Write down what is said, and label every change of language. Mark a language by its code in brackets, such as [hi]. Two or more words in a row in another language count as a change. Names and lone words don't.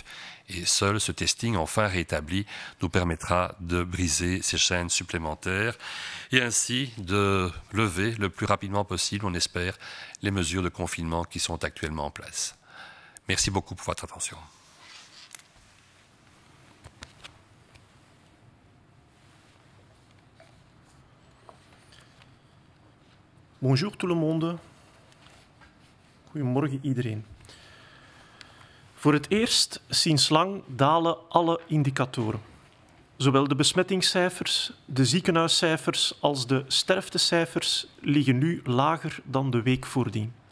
[fr] Et seul ce testing, enfin rétabli, nous permettra de briser ces chaînes supplémentaires et ainsi de lever le plus rapidement possible, on espère, les mesures de confinement qui sont actuellement en place. Merci beaucoup pour votre attention. Bonjour tout le monde. [nl] Goedemorgen iedereen. Voor het eerst sinds lang dalen alle indicatoren. Zowel de besmettingscijfers, de ziekenhuiscijfers als de sterftecijfers liggen nu lager dan de week voordien.